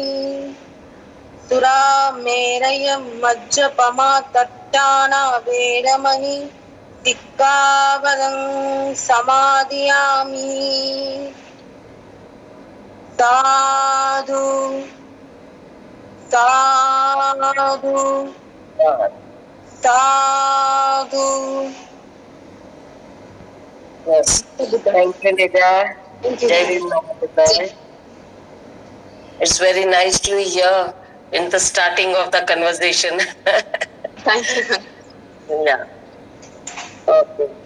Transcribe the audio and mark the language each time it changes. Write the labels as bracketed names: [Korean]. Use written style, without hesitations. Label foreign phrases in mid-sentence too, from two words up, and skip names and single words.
[Pali] सुरामेरयं मज्जपमा तट्टाना वेरमणि सिक्खापदं समादियामि. साधु साधु साधु. [English] Yes. Thank you, Nida. [Hindi] जय हिन्द, [Pali] Namo Buddhaya. [English] It's very nice to hear in the starting of the conversation. Thank you. Yeah. Okay.